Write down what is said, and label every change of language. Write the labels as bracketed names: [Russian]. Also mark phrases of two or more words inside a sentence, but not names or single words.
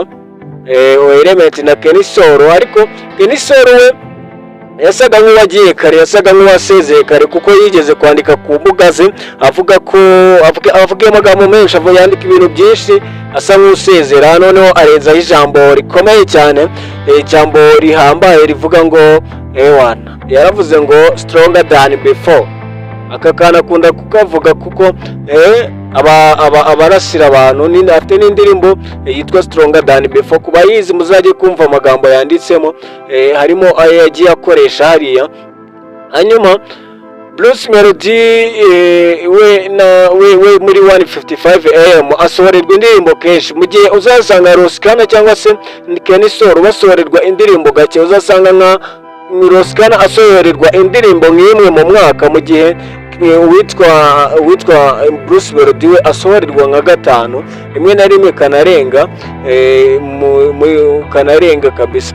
[Kinyarwanda] Element na Kenny Solo, ariko Kenny Solo we yasaga nk'uwagiye kare, yasaga nk'uwasezeye kare kuko yigeze kwandika ku mbuga ze avuga ko avuga amagambo menshi, yandika ibintu byinshi asa nk'usezera. Noneho arenzaho ijambo rikomeye cyane, ijambo rihambaye rivuga ngo ewana, yaravuze ngo [English] stronger than before. [Kinyarwanda] Aka kana akunda kukavuga kuko abarasira abantu. Afite n'indirimbo yitwa [English] stronger than before, [Kinyarwanda] kuba yizi muzajye kumva amagambo yanditsemo, harimo ayo yagiye akoresha hariya. Hanyuma Bruce Melody we muri 1:55 AM asohorerwa indirimbo kenshi. Mu gihe uzasanga Roskana cyangwa se Kenny Solo basohorerwa indirimbo gake, uzasanga nka Roskana asohorerwa indirimbo nk'imwe mu mwaka, mu gihe witwa Bruce Melody we asohorerwa nka gatanu, rimwe na rimwe kanarenga kabisa.